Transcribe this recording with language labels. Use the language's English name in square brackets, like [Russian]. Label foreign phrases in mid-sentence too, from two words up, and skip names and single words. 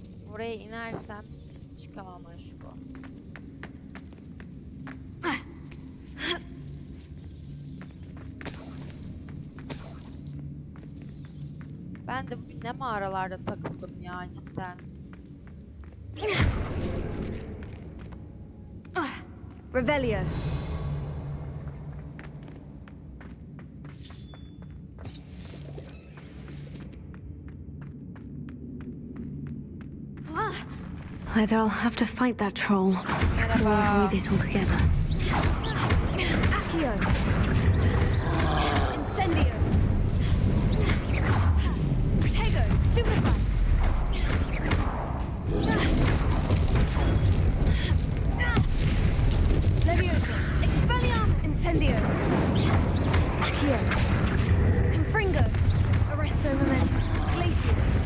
[Turkish] Oraya inersem çıkamam aşko. Ben de bugün ne mağaralarda takıldım ya cidden. Revelio. [English] Either I'll have to fight that troll, or avoid it altogether. Accio. Incendio. Protego. Stupefy. Levioso. Expelliarmus. Incendio. Accio. Confringo. Arresto momentum. Glacius.